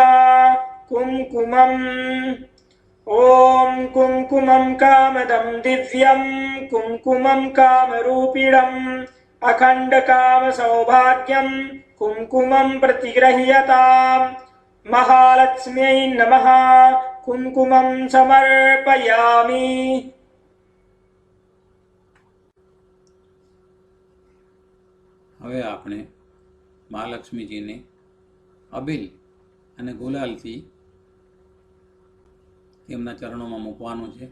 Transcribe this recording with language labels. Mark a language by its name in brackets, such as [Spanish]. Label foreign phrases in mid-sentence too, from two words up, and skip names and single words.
[Sanskrit] कुङ्कुमम् ॐ कुङ्कुमं कामदं दिव्यं कुङ्कुमं कामरूपिणम् अखण्डकामसौभाग्यं कुङ्कुमं प्रतिगृह्यताम्. महालक्ष्म्यै नमः. कुङ्कुमं समर्पयामि. [Gujarati] હવે આપણે મહાલક્ષ્મીજીને અબીલ અને ગુલાલથી તેમના ચરણોમાં મૂકવાનું છે.